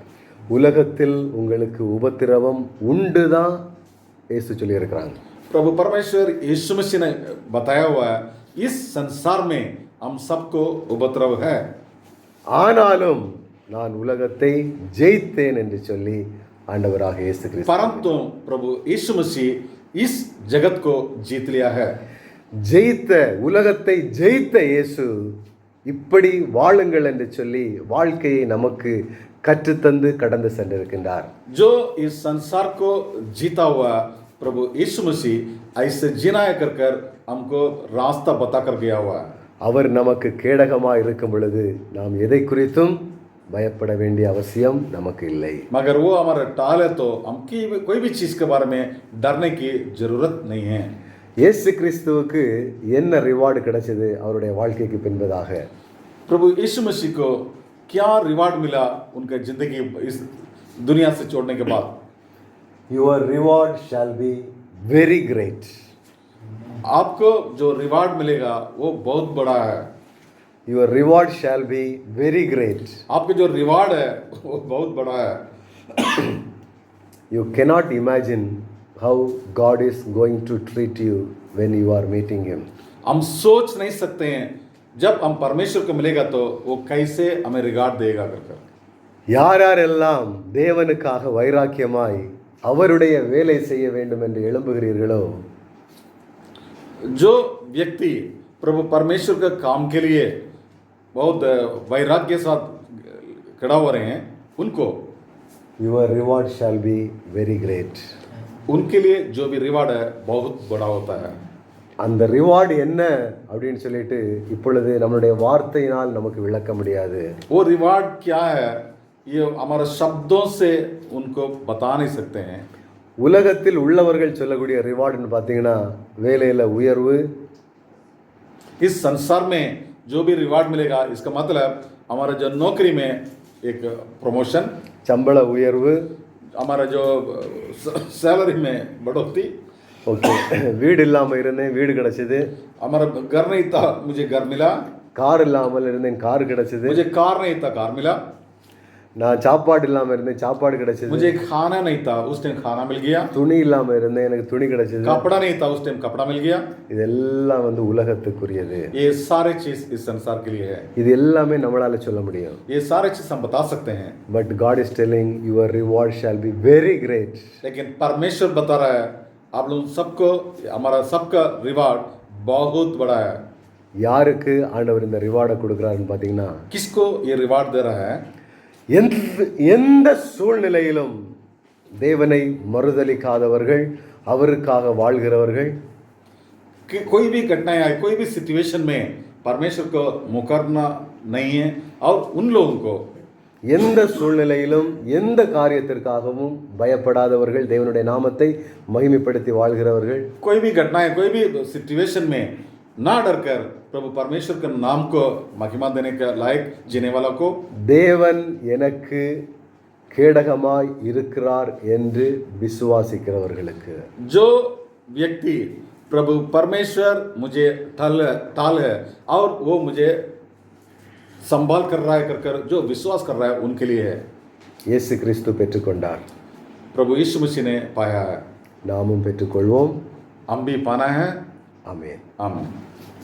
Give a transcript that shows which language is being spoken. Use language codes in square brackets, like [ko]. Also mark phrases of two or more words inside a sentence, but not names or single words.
[ta] உலகத்தில் உங்களுக்கு உபத்திரவம் உண்டு தான் இயேசு சொல்லியிருக்கிறாங்க. [hi] प्रभु परमेश्वर यीशु मसीह ने बताया हुआ है, इस संसार में हम सबको उपद्रव है, [ta] ஆனாலும் நான் உலகத்தை ஜெயித்தேன் என்று சொல்லி ஆண்டவராக இயேசு கிறிஸ்து, [hi] परंतु प्रभु यीशु मसीह इस जगत को जीत लिया है. [ta] ஜெயித்த, உலகத்தை ஜெயித்த இயேசு இப்படி வாழுங்கள் என்று சொல்லி வாழ்க்கையை நமக்கு கற்றுத்தந்து கடந்து சென்றிருக்கின்றார். [hi] जो इस संसार को जीता हुआ प्रभु यीशु मसीह ऐसे जीना कर कर हमको रास्ता बता कर गया हुआ है. [ta] அவர் நமக்கு கேடகமாக இருக்கும் பொழுது நாம் எதை குறித்தும் பயப்பட வேண்டிய அவசியம் நமக்கு இல்லை. [hi] मगर वो हमारा टाल है, तो हम की कोई भी चीज़ के बारे में डरने की जरूरत नहीं है. [ta] இயேசு கிறிஸ்துவுக்கு என்ன ரிவார்டு கிடைச்சது அவருடைய வாழ்க்கைக்கு பின்பதாக? [hi] प्रभु यीशु मसीह को क्या रिवार्ड मिला उनका जिंदगी इस दुनिया से छोड़ने के बाद? [en] Your reward shall be very great. [hi] आपको जो रिवार्ड मिलेगा वो बहुत बड़ा है. [en] Your reward shall be very great. [hi] आपके जो रिवार्ड है वो बहुत बड़ा है. [en] You cannot imagine how God is going to treat you when you are meeting Him. [hi] हम सोच नहीं सकते हैं जब हम परमेश्वर को मिलेगा तो वो कैसे हमें रिगार्ड देगा कर. [ta] யார் யாரெல்லாம் தேவனுக்காக வைராக்கியமாய் அவருடைய வேலை செய்ய வேண்டும் என்று எழும்புகிறீர்களோ, [hi] जो व्यक्ति प्रभु परमेश्वर के काम के लिए बहुत वैराग्य के साथ खड़ा हो रहे हैं, उनको [en] Your reward shall be very great. [hi] उनके लिए जो भी रिवार्ड है बहुत बड़ा होता है. [ta] அந்த ரிவார்டு என்ன அப்படின்னு சொல்லிட்டு இப்பொழுது நம்மளுடைய வார்த்தையினால் நமக்கு விளக்க முடியாது. [hi] वो रिवार्ड क्या है ये हमारे शब्दों से उनको बता नहीं सकते हैं. [ta] உலகத்தில் உள்ளவர்கள் சொல்லக்கூடிய ரிவார்டுன்னு பார்த்தீங்கன்னா வேலையில் உயர்வு, [hi] इस संसार में जो भी रिवार्ड मिलेगा इसका मतलब हमारा जो नौकरी में एक प्रमोशन, [ta] சம்பள உயர்வு, [hi] हमारा जो सैलरी में बढ़ोतरी, [ta] ஓகே, வீடு இல்லாமல் இருந்தேன், வீடு கிடச்சிது, [hi] हमारा घर नहीं था, मुझे घर मिला, [ta] கார் இல்லாமல் இருந்தேன், கார் கிடச்சிது, [hi] मुझे कार नहीं था, कार मिला, [ta] நான் சாப்பாடு இல்லாமல் இருந்தேன், சாப்பாடு கிடச்சிது, [hi] मुझे खाना नहीं था, उस टाइम खाना मिल गया, [ta] துணி இல்லாமல் இருந்தேன், எனக்கு துணி கிடச்சிது. [hi] कपड़ा नहीं था, उस टाइम कपड़ा मिल गया. [ta] இதெல்லாம் உலகத்துக்குரியது. [hi] ये सारे चीज इस संसार के लिए है, [ta] இது எல்லாமே நம்மளால சொல்ல முடியும். [hi] ये सारे चीज हम बता सकते हैं, [en] But God is telling your reward shall be very great. [hi] लेकिन परमेश्वर बता रहा है आप लोग सबको, हमारा सबका रिवार्ड बहुत बड़ा है. [ta] யாருக்கு ஆண்டவர் இந்த ரிவார்டை கொடுக்குறாருன்னு பார்த்தீங்கன்னா, [hi] किसको ये रिवार्ड दे रहा है? [ta] எந்த சூழ்நிலையிலும் தேவனை மறுதலிக்காதவர்கள், அவருக்காக வாழ்கிறவர்கள், [hi] कि कोई भी घटनाएं आए, कोई भी सिचुएशन में परमेश्वर को मुकरना नहीं है, और उन लोगों को [ta] எந்த சூழ்நிலையிலும் எந்த காரியத்திற்காகவும் பயப்படாதவர்கள், தேவனுடைய நாமத்தை மகிமைப்படுத்தி வாழ்கிறவர்கள், [hi] कोई भी घटनाएं, कोई भी सिचुएशन में ना डर कर प्रभु परमेश्वर के नाम को महिमा देने के लायक जीने वाला को, [ta] தேவன் எனக்கு கேடகமாய் இருக்கிறார் என்று விசுவாசிக்கிறவர்களுக்கு, [hi] जो व्यक्ति प्रभु परमेश्वर मुझे ढाल है और वो मुझे संभाल कर रहा है, कर जो विश्वास कर रहा है, उनके लिए है. [ta] இயேசு கிறிஸ்து பெற்றுக்கொண்டார், [hi] प्रभु यीशु मसीह ने पाया है, [ta] நாமும் பெற்றுக்கொள்வோம். [hi] हम भी पाना है. [ta] ஆமென். [hi] आमीन.